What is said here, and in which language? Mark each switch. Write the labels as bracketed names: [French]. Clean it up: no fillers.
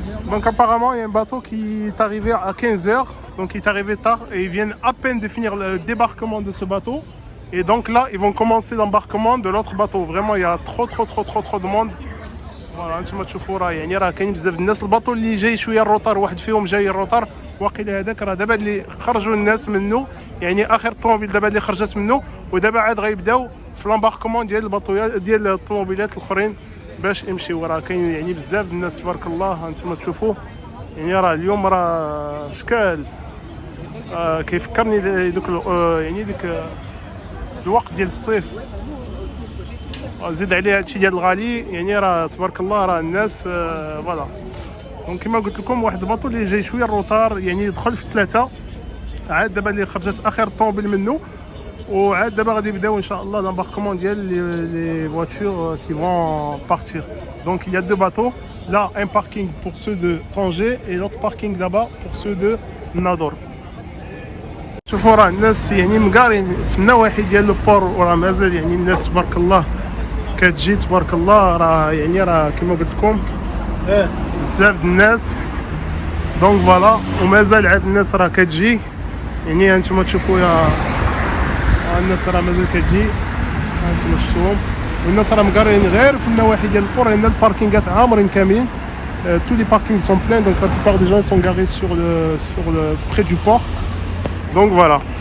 [French] Donc apparemment il y a un bateau qui est arrivé à 15h, donc il est arrivé tard et ils viennent à peine de finir le débarquement de ce bateau. Et donc là ils vont commencer l'embarquement de l'autre bateau. Vraiment il y a trop de monde. [Arabic] Voilà, انتما تشوفوا راه يعني راه كاين بزاف الناس. الباطو اللي جاي شويه الروطار، واحد فيهم جاي الروطار واقيلا هذاك راه دابا اللي خرجوا الناس منه، يعني اخر الطوموبيل دابا اللي خرجت منه. ودابا عاد غيبداو في لامباركمون ديال الباطويات ديال الطوموبيلات الاخرين باش يمشيو. راه كاين يعني بزاف الناس تبارك الله. انتما تشوفوا يعني راه اليوم راه شكال كيفكرني دوك يعني ديك الوقت ديال الصيف. زيد عليه هادشي ديال الغالي، يعني راه تبارك الله راه الناس فوالا. دونك كما قلت لكم واحد الباطو اللي جاي شويه الروتار، يعني دخل في 3 عاد دابا اللي خرجت اخر طوموبيل منه، وعاد دابا غادي يبداو ان شاء الله [French] l'embarquement [Arabic] ديال [French] les voitures qui vont partir. Donc il y a 2 bateaux, là un parking pour ceux de Tanger et l'autre parking là-bas pour ceux de Nador. [Arabic] شوفوا راه الناس يعني مقارين في النواحي ديال البور، وراه مازال يعني الناس تبارك الله كتجي تبارك الله، راه يعني راه كما قلت لكم بزاف د الناس. دونك فوالا ومازال عاد الناس راه كتجي، يعني هانتوما تشوفوا يا الناس راه مازال كتجي، هانتوما شفتوهم، والناس راه مقارين غير في النواحي ديال البور، لان الباركينغات عامرين كاملين. [French] tous les parkings sont pleins, donc la plupart des gens sont garés sur le près du port. Donc voilà.